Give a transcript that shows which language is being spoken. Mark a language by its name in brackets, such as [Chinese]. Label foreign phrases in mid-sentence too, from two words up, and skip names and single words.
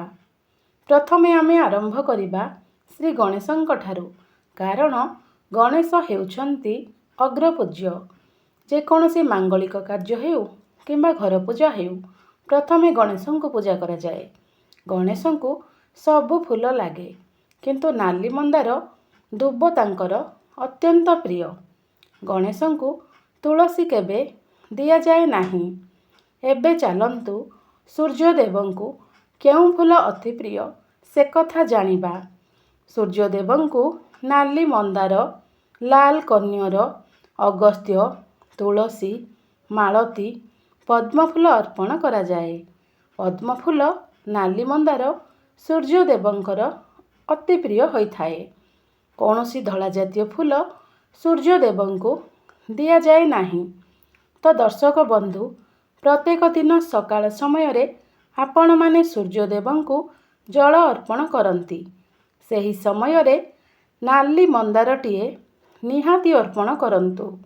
[Odia] ପ୍ରଥମେ ଆମେ ଆରମ୍ଭ କରିବା ଶ୍ରୀ ଗଣେଶଙ୍କ ଠାରୁ, କାରଣ ଗଣେଶ ହେଉଛନ୍ତି ଅଗ୍ରପୂଜ୍ୟ। ଯେ କୌଣସି ମାଙ୍ଗଳିକ କାର୍ଯ୍ୟ ହେଉ କିମ୍ବା ଘର ପୂଜା ହେଉ, ପ୍ରଥମେ ଗଣେଶଙ୍କ ପୂଜା କରାଯାଏ। ଗଣେଶଙ୍କୁ ସବୁ ଫୁଲ ଲାଗେ, କିନ୍ତୁ ନାଲି ମନ୍ଦାର ଦୁବ ତାଙ୍କର ଅତ୍ୟନ୍ତ ପ୍ରିୟ। ଗଣେଶଙ୍କୁ ତୁଳସୀ କେବେ ଦିଆଯାଏ ନାହିଁ। ଏବେ ଚାଲନ୍ତୁ ସୂର୍ଯ୍ୟଦେବଙ୍କୁ କେଉଁ ଫୁଲ ଅତି ପ୍ରିୟ ସେ କଥା ଜାଣିବା। ସୂର୍ଯ୍ୟଦେବଙ୍କୁ ନାଲି ମନ୍ଦାର, ଲାଲ କନିଅର, ଅଗସ୍ତ୍ୟ, ତୁଳସୀ, ମାଳତୀ, ପଦ୍ମଫୁଲ ଅର୍ପଣ କରାଯାଏ। ପଦ୍ମଫୁଲ, ନାଲି ମନ୍ଦାର ସୂର୍ଯ୍ୟଦେବଙ୍କର ଅତି ପ୍ରିୟ ହୋଇଥାଏ। କୌଣସି ଧଳା ଜାତୀୟ ଫୁଲ ସୂର୍ଯ୍ୟଦେବଙ୍କୁ ଦିଆଯାଏ ନାହିଁ। ତ ଦର୍ଶକ ବନ୍ଧୁ, ପ୍ରତ୍ୟେକ ଦିନ ସକାଳ ସମୟ ରେ ଆପଣ ମାନେ ସୂର୍ଯ୍ୟଦେବଙ୍କୁ ଜଳ ଅର୍ପଣ କରନ୍ତି। ସେହି ସମୟ ରେ ନାଲି ମନ୍ଦାରଟିଏ ନିହାତି ଅର୍ପଣ କରନ୍ତୁ।